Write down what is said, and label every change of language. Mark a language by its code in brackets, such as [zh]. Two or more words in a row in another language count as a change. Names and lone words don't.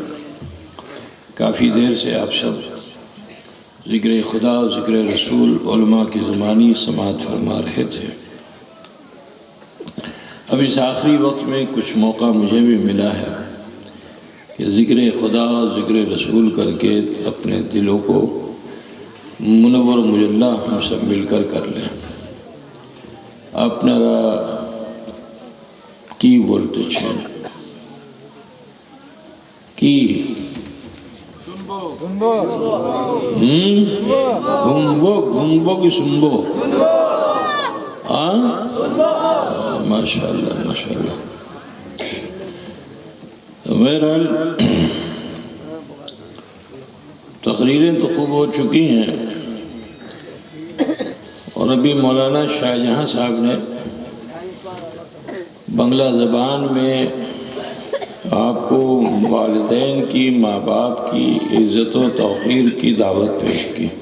[ur] کافی دیر سے آپ سب ذکر خدا و ذکر رسول علماء کی زمانی سماعت فرما رہے تھے. اب اس آخری وقت میں کچھ موقع مجھے بھی ملا ہے کہ ذکر خدا و ذکر رسول کر کے اپنے دلوں کو منور مجلہ ہم سب مل کر لیں. [bn] আপনারা কি বলতেছেন? কি ঘুমবো কি শুনবো? [ar] ماشاءاللہ ماشاءاللہ. [ur] بہرحال تقریریں تو خوب ہو چکی ہیں اور ابھی مولانا شاہ جہاں صاحب نے بنگلہ زبان میں آپ کو والدین کی، ماں باپ کی عزت و توقیر کی دعوت پیش کی.